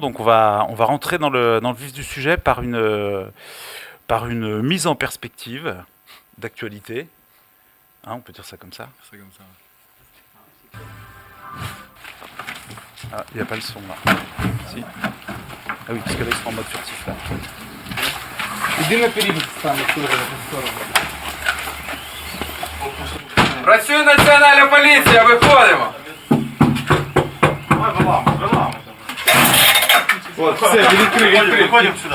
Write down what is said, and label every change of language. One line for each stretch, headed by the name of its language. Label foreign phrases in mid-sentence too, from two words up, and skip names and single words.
French: Donc, on va rentrer dans le vif du sujet par une mise en perspective d'actualité. Hein, on peut dire ça comme ça. C'est comme ça. Ah, il n'y a pas le son là. Si. Ah oui, parce que là, ils sont en mode furtif là.
Ukrainian: Іди наперед, стане в сторону. Працює Національна поліція, виходимо. Вот, все, відкрий. Виходимо сюди.